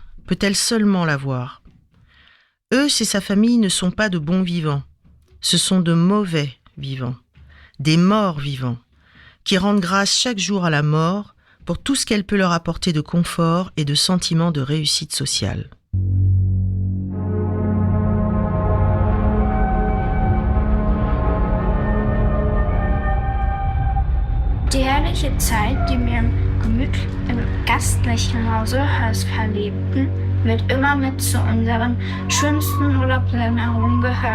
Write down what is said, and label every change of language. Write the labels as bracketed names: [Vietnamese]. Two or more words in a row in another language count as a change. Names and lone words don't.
[French] Peut-elle seulement la voir ? Eux et sa famille ne sont pas de bons vivants, ce sont de mauvais vivants, des morts vivants, qui rendent grâce chaque jour à la mort pour tout ce qu'elle peut leur apporter de confort et de sentiment de réussite sociale. [German] Die herrliche Zeit, die wir im gastlichen Hausehäus verlebten, wird immer mit zu unseren schönsten Urlaubserinnerungen gehören.